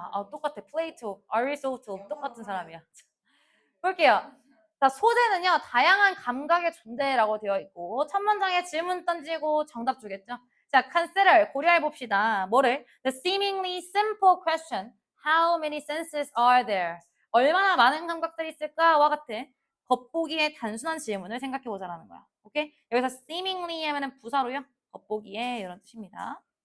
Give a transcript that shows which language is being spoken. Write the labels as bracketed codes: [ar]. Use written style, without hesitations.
[ko] 똑같아. 플레이토, 아리스토텔 똑같은 사람이야. 볼게요. 자, 소재는요, 다양한 감각의 존재라고 되어 있고, 첫 문장에 질문 던지고 정답 주겠죠? 자, consider, 고려해 봅시다. 뭐를? [en] The seemingly simple question, how many senses are there? [ko] 얼마나 많은 감각들이 있을까와 같은 겉보기에 단순한 질문을 생각해 보자라는 거야. 오케이? 여기서 seemingly 하면은 부사로요. 겉보기에 이런 뜻입니다.